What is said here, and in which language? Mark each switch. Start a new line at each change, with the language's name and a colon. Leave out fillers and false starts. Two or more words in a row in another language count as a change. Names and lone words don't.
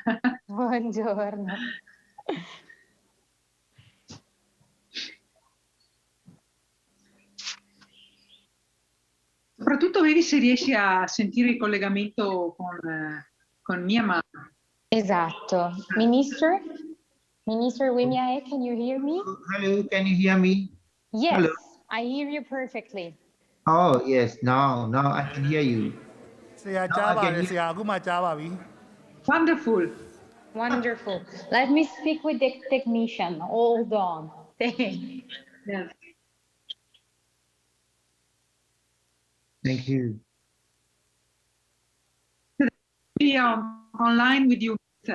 Italian: Buongiorno. Soprattutto vedi se riesci a sentire il collegamento con Myanmar. Esatto.
English: Minister Wimiae, can you hear me? Hello, can you hear me? Yes, Hello. I hear you perfectly. Oh, yes, now I can hear you.
Burmese: ဆရာကြားပါတယ်ဆရာအခုမှကြားပါပြီ
English: Wonderful. Wonderful. Let me speak with the technician. Hold on. Yes. Thank you. Be online with you, sir.